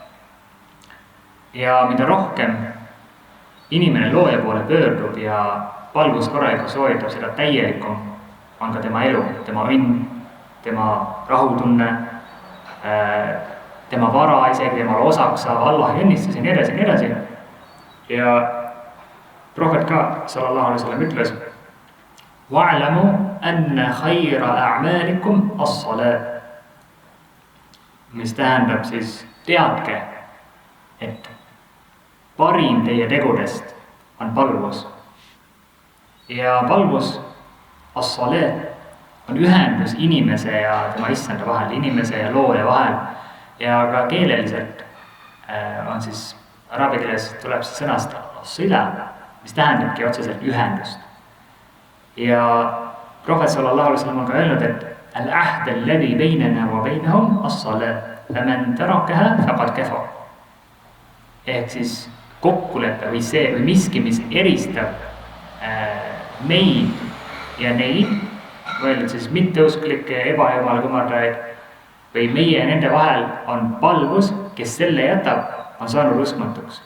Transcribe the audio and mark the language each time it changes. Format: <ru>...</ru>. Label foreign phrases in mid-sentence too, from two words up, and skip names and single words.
<et>Ja mida rohkem inimene looja poole pöördub ja palvus korralikult sooritab, seda täielikum on ka tema elu, tema õnn, tema rahutunne, tema vara isegi temale osaks saab Allah õnnistus ja nii edasi ja nii edasi. Ja prohvet ka</et> <ar>صلى الله عليه وسلم ütles واعلموا أن خير أعمالكم الصلاة,</ar> <et>mis tähendab siis teadke, et parim teie tegudest on palvus. Ja palvus as-salat on ühendus inimese ja tema issanda vahel, inimese ja looja vahel. Ja ka keeleliselt on siis araabia keeles tuleb siis sõnast as-sila, mis tähendabki otseselt ühendust. Ja prohvet</et> <ar>صلى الله عليه وسلم</ar> <et>on ka öelnud, et</et> <ar>العهد الذي بيننا وبينهم الصلاة فمن تركها فقد كفر.</ar> <et>Ehk siis kokkulepe või see või miski, mis eristab meid ja neid, mõeldud siis mitteusklikke ebajumala kumardajaid või meie ja nende vahel on palvus, kes selle jätab, on saanud uskmatuks.</et>